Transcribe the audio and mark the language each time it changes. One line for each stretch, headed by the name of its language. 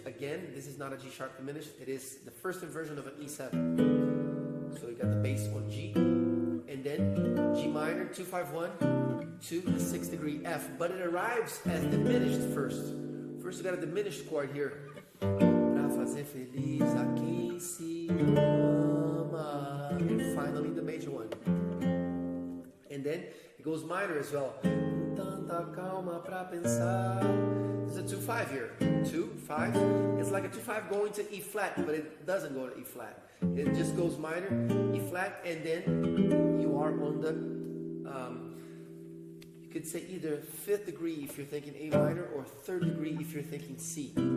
English: Again, this is not a G sharp diminished. It is the first inversion of an E7. So you got the bass on G. And then G minor, 2-5-1 to the 6th degree F. But it arrives as diminished first. First you got a diminished chord here.
Portuguese: Pra fazer feliz a quem se ama.
English: And finally the major one. And then it goes minor as well.
Portuguese: Tanta calma pra pensar.
English: There's a 2-5 here. 2-5. It's like a 2-5 going to E flat, but it doesn't go to E flat. It just goes minor, E flat, and then you are on the, you could say either 5th degree if you're thinking A minor, or 3rd degree if you're thinking C.